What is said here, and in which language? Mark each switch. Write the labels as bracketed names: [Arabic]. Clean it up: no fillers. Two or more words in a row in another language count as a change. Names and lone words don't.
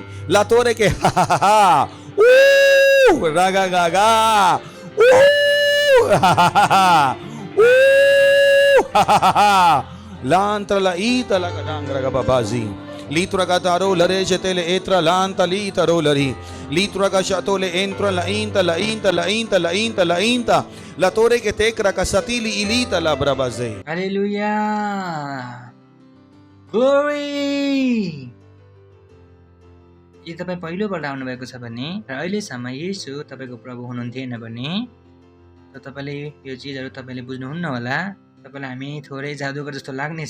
[English] La torre che ha ha ha. Raga gaga. Ha ha ha. Ha ha ha. Lantra la ita la gadangra gababazi. Litra gataro la recetele etra lanta litaro lari. Litra gashatole entra la inta la inta la inta la inta la inta. La torre que tecra casatili ilita la brabaze. hallelujah glory. [Nepali] यदि तपाईँ पहिलोपल्ट आउनुभएको छ भने र अहिलेसम्म येशू तपाईँको प्रभु हुनुहुन्थेन भने र तपाईँले यो चिजहरू तपाईँले बुझ्नुहुन्न होला, तपाईँलाई हामी थोरै जादुगर जस्तो लाग्नेछ।